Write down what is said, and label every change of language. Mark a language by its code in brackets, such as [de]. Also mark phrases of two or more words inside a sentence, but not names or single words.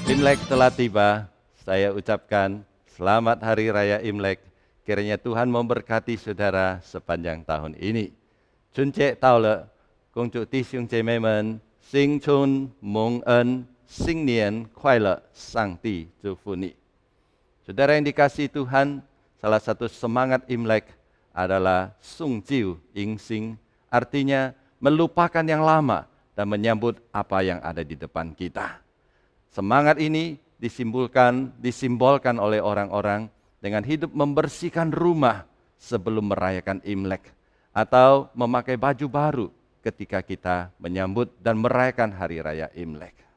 [id] Imlek telah tiba. Saya ucapkan selamat Hari Raya Imlek. Kiranya Tuhan memberkati saudara sepanjang tahun ini. [zh] 春节到了，恭祝弟兄姐妹们新春蒙恩，新年快乐，上帝祝福你。 [id] Saudara yang dikasihi Tuhan, salah satu semangat Imlek adalah Sungjiu Ingsing, artinya melupakan yang lama dan menyambut apa yang ada di depan kita. Semangat ini disimbolkan oleh orang-orang dengan hidup membersihkan rumah sebelum merayakan Imlek, atau memakai baju baru ketika kita menyambut dan merayakan Hari Raya Imlek.